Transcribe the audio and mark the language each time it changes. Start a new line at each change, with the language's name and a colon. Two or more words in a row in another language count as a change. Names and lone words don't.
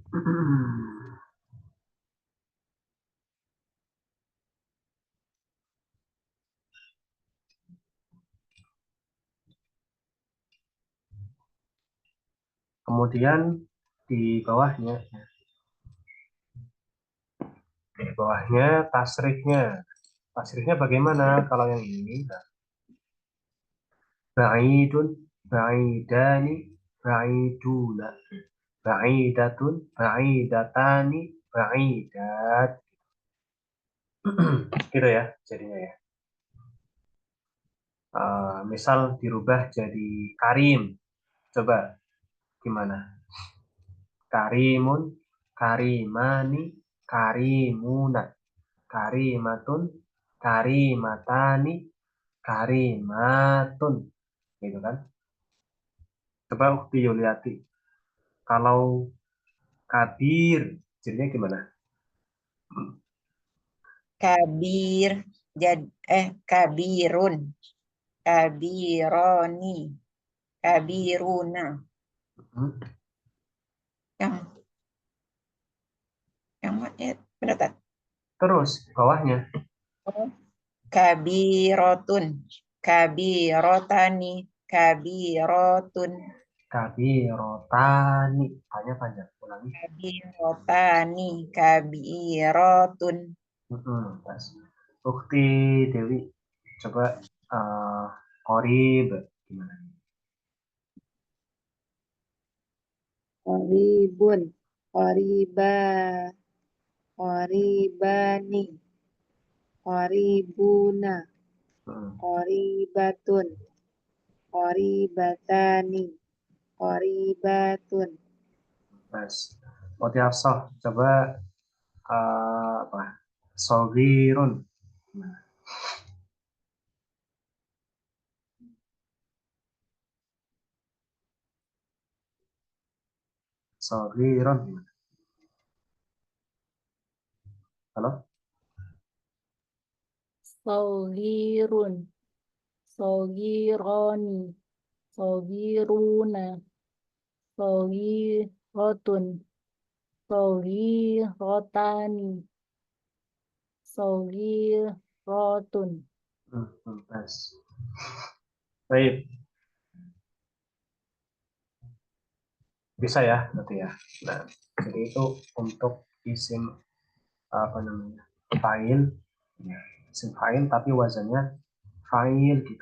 Indonesian: Kemudian di bawahnya tasrifnya. Tasrifnya bagaimana kalau yang ini? Nah,
Arabic: بعيد بعيدان بعيدون بعيدة بعيدتان بعيدات.
Indonesian: Gitu ya jadinya ya. Misal dirubah jadi karim. Coba gimana?
Arabic: Karimun, كريمان كريمون كريمة كريمتان كريمة.
Indonesian: Gitu kan? Coba Ukti Yuliati. Kalau kabir, jadinya gimana?
Arabic: كبير كبير كبيران كبيرون. Hmm.
Indonesian: Yang benar tak? Terus bawahnya
Arabic: كبيرة كبيرتان كبيرة, كبيرتان.
Indonesian: Tanya panjang. Ulangi.
Arabic: كبيرتان كبيرة.
Indonesian: Pas. Ukti Dewi. Coba korib. Gimana?
Arabic: قريب قريبا قريبان قريبون, Hmm. قريبة قريبتان قريبة.
Indonesian: Pas. Motiasah. Coba apa?
Arabic: صغير صغير. Gimana?
Indonesian: Halo?
Arabic: صغير صغيران صغيرون صغيرة صغيرتان صغيرة.
Indonesian: Pas. Baik. Bisa ya nanti ya. Nah, jadi itu untuk isim apa namanya? Fa'il. Ya, isim fa'il tapi wazannya fa'il gitu.